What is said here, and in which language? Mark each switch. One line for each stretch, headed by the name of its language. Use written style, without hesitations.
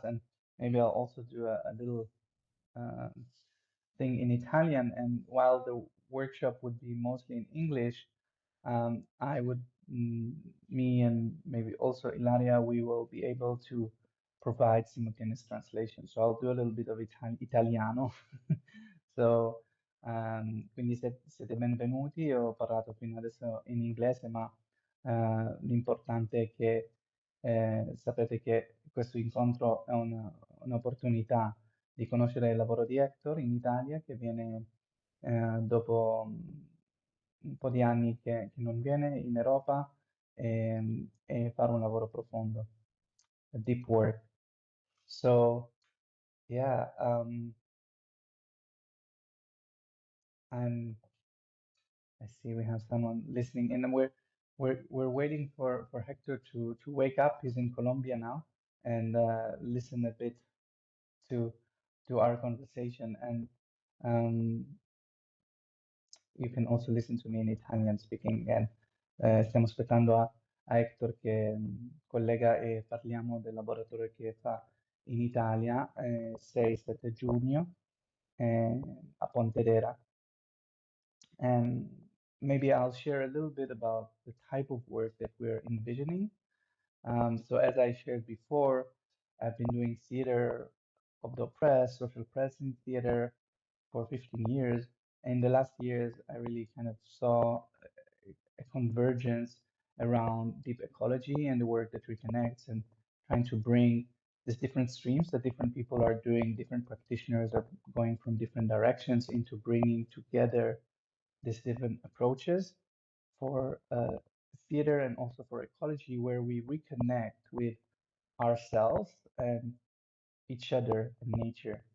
English: And maybe I'll also do a little uh, thing in Italian. And while the workshop would be mostly in English, I would, mm, me and maybe also Ilaria, we will be able to provide simultaneous translation. So I'll do a little bit of Italiano.
Italian: So, quindi siete benvenuti. Io ho parlato fino adesso in inglese, ma l'importante è che sapete che questo incontro è un'opportunità di conoscere il lavoro di Hector in Italia, che viene dopo un po' di anni che non viene in Europa e fare un lavoro profondo,
English: a deep work. So, yeah, I'm, I see we have someone listening, and we're waiting for Hector to wake up. He's in Colombia now, and listen a bit to our conversation. And um, you can also listen to me in Italian speaking again.
Italian: Stiamo aspettando a Hector che collega e parliamo del laboratorio che fa in Italia 6-7 giugno a Pontedera.
English: And maybe I'll share a little bit about the type of work that we're envisioning. So as I shared before, I've been doing theater of the oppressed, social presence theater for 15 years. In the last years, I really kind of saw a convergence around deep ecology and the work that reconnects and trying to bring these different streams that different people are doing, different practitioners are going from different directions into bringing together these different approaches for theater and also for ecology, where we reconnect with ourselves and each other and nature.